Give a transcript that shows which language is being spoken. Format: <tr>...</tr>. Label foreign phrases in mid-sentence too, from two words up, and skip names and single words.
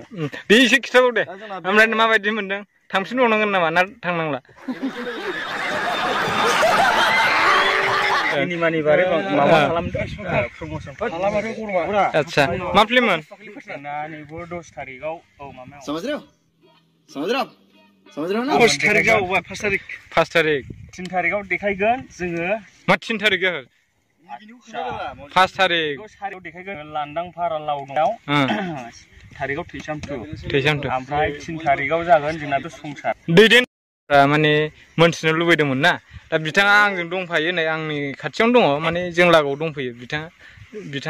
<brx>बे एसे खिथाबाव दे ओमफ्राय माबायदि मोनदों थांफिनबावनांगोन नामा ना थांनांला सिनेमानि बारै माबा खालामदों प्रमोसन खालामदों आच्छा मा फिल्ममोन नैबो 10 तारिखआव औ मामायाव</brx> <hi>समझ रहे हो ना</hi> <brx>10 तारिखआव 5 तारिख 3 तारिखआव देखायगोन जोङो मा 3 तारिख 5 तारिख देखायगोन लांदां भारा लावनायाव तारिखआव थैसामथु ओमफ्राय 3 तारिखआव जागोन जोंनाथ' संसार दैदेन माने मोनथिनो लुबैदोंमोन ना दा बिथाङा आंजों दंफायो नै आंनि खाथियावनो दङ माने जों लागोआव दंफैयो बिथाङा</brx>